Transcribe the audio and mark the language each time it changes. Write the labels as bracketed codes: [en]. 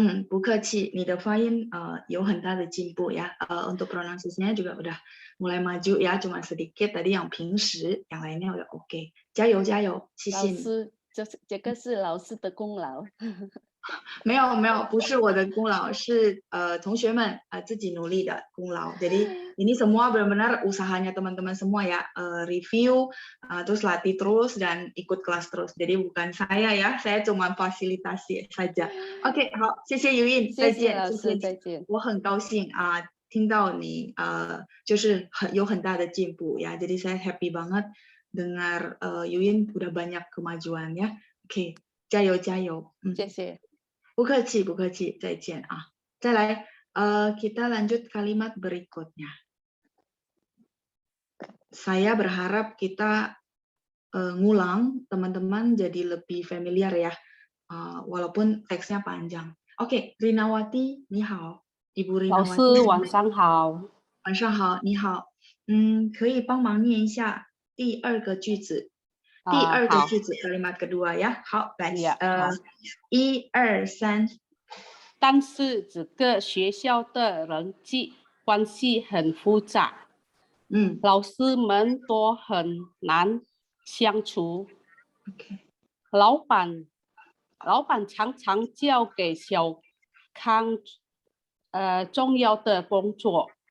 [zh] 不客气，你的发音有很大的进步ya. [id] Untuk pronunciasinya juga udah mulai maju ya, cuma sedikit tadi yang 平时，yang lainnya udah oke. [zh] 加油加油，谢谢你。老师，这个是老师的功劳。没有，不是我的功劳，是同学们自己努力的功劳。 [id] Jadi ini semua benar-benar usahanya teman-teman semua ya, review, terus latih terus dan ikut kelas terus. Jadi bukan saya ya, saya cuma fasilitasi saja. [zh] Oke, 好，谢谢尤印，再见，谢谢，再见。我很高兴听到你就是有很大的进步ya. [id] Jadi saya happy banget dengar Yuin udah banyak kemajuan ya. [zh] Oke, 加油加油。谢谢。不客气，不客气，再见啊！再来， [id] kita lanjut kalimat berikutnya. Saya berharap kita ngulang, teman-teman jadi lebih familiar ya, walaupun teksnya panjang. [zh] Oke, Rinawati, 你好， Ibu Rinawati。老师晚上好。晚上好，你好。可以帮忙念一下第二个句子。第二个句子 [id] kalimat kedua ya. [zh] 好，来，1、2、3。但是这个学校的人际关系很复杂，老师们都很难相处。老板常常交给小康重要的工作。